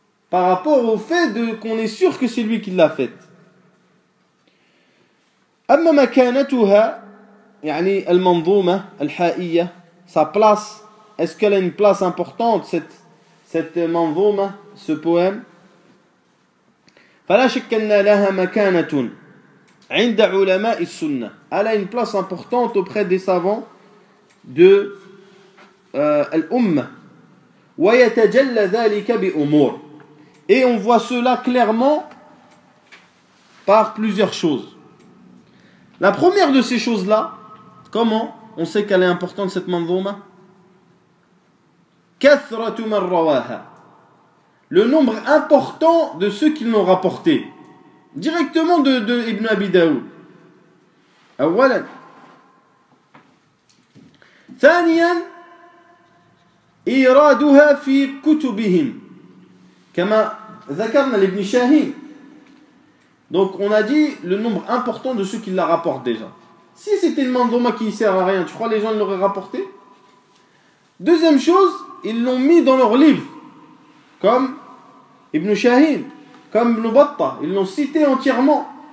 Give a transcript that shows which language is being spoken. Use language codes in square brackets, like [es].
[fr] Par rapport au fait qu'on est sûr que c'est lui qui l'a faite. [ar] أما مكانتها يعني المنظومة الحائية, [fr] sa place, est-ce qu'elle a une place importante cette منظومة, ce poème? [ar] فلا شك أن لها مكانة عند علماء السنة. [fr] Elle a une place importante auprès des savants de الأمة. [ar] ويتجلى ذلك بأمور. [fr] Et on voit cela clairement par plusieurs choses. La première de ces choses-là, comment on sait qu'elle est importante cette manzouma? [ar] كثرة من رواها. [fr] Le nombre important de ceux qui l'ont rapporté. Directement de Ibn Abi Daoud. [ar] أولا. ثانيا إيرادها في كتبهم كما ذكرنا لابن شاهين. [fr] Donc on a dit le nombre important de ceux qui la rapportent déjà. Si c'était une manzouma qui ne sert à rien, tu crois que les gens l'auraient rapporté? Deuxième chose, ils l'ont mis dans leurs livres, comme Ibn Shahin, comme Ibn Battah, ils l'ont cité entièrement.